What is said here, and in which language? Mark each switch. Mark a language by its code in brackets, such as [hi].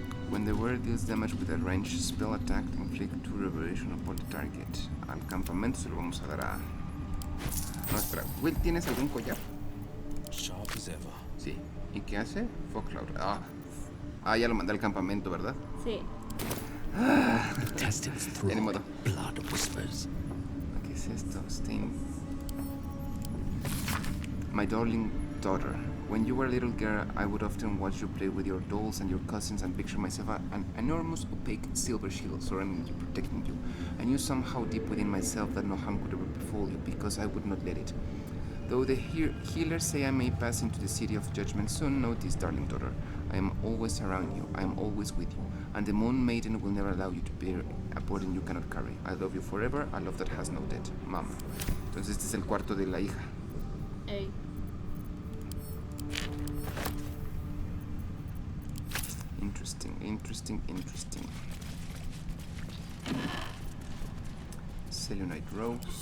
[en] When the word deals damage with a ranged spell attack, inflict 2 reverberation upon the target. [es] Al campamento se lo vamos a dar a nuestra. Wyll, ¿tienes algún collar? [en] Sharp as ever. [es] Sí. ¿Y qué hace? Fogcloud. Ya lo mandé al campamento, ¿verdad? Sí. [en] Test its [es] Ya ni modo. [en] blood whispers. [es] ¿Qué es esto? Stain. [en] My darling daughter, when you were a little girl, I would often watch you play with your dolls and your cousins and picture myself an enormous opaque silver shield surrounding you, protecting you. I knew somehow deep within myself that no harm could ever befall you because I would not let it. Though the healers say I may pass into the city of judgment soon, know this, darling daughter. I am always around you. I am always with you. And the Moon Maiden will never allow you to bear a burden you cannot carry. I love you forever. A love that has no debt. Mom. [es] Entonces este es el cuarto de la hija. Ey. [en] Interesting. Selenite Rose.